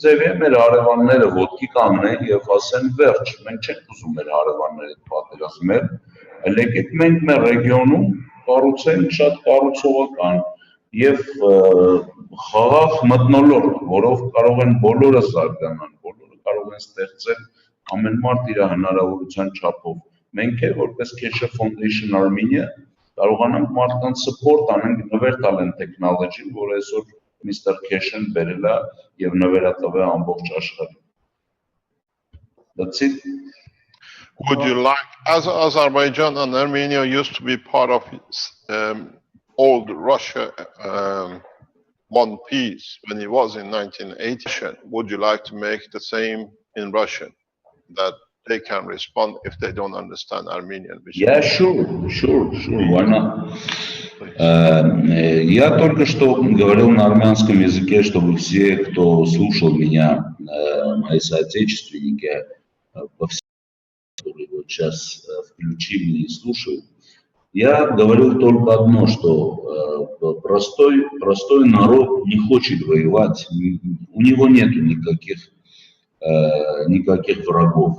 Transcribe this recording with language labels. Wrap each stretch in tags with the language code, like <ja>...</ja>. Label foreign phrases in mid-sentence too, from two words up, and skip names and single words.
<hy>ձևի մեր հարևանները ոտքի կանգնեն եւ ասեն վերջ, մենք չենք ուզում մեր հարևանների հետ պատերազմել, այլ եկեք մենք մեր ռեգիոնում կառուցենք շատ կառուցողական եւ խաղաղ մթնոլորտ, որով կարող են բոլորը զարգանալ, բոլորը կարող են ստեղծել ամեն մարդ իր հնարավորության չափով։ Մենք էլ որպես Keshe Foundation Armenia կարողանանք մարդկանց support անենք նվեր տալ են տեխնոլոգին, որ այսօր Mr. Keshe-ն բերել է եւ նվերատվել ամբողջ աշխարհին։</hy> <en>That's it. Would you like, as Azerbaijan and Armenia used to be part of old Russia, one piece when it was in 1980, would you like to make the same in Russian, that they can respond if they don't understand Armenian? Yeah, sure, why not?</en> <ru>Я только что говорил на армянском языке, чтобы все, кто слушал меня, мои соотечественники, которые вот сейчас включили и слушают, я говорил только одно, что простой народ не хочет воевать, у него нет никаких врагов.</ru>